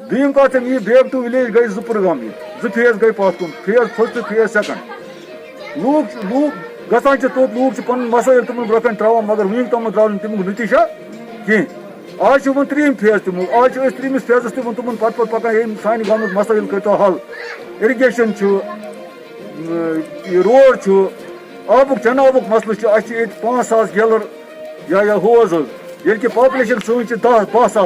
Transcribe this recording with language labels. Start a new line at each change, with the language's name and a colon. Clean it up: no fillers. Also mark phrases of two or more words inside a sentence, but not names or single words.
Kashmiri: دویم کت یہ
English: back to village
Kashmiri: گئی زٕ پرگام زٕ فیز گئی پتھ کن
English: phase first phase second
Kashmiri: لوگ گژھان توت لوگ پن مسائل تمن برو کن تراوان مگر ونیک تام درٛاو نہٕ تمیُک نتیجہ کینٛہہ آج چھُ وۄنۍ ترٛیٚیِم فیز تمیُک آج چھِ أسۍ ترٛیٚیمِس فیزس تہِ وۄنۍ تمن پتہٕ پکان ییٚمۍ سانہِ گامُک مسائل کٔرۍتو حل اِرِگیشن چھُ یہ روڈ چھُ آبُک چناوُک مسلہٕ چھُ اَسہِ چھِ ییٚتہِ 5,000 گیلر یا ہوز حظ ییٚلہِ کہِ پاپولیشن سٲنۍ چھِ 10-12 ساس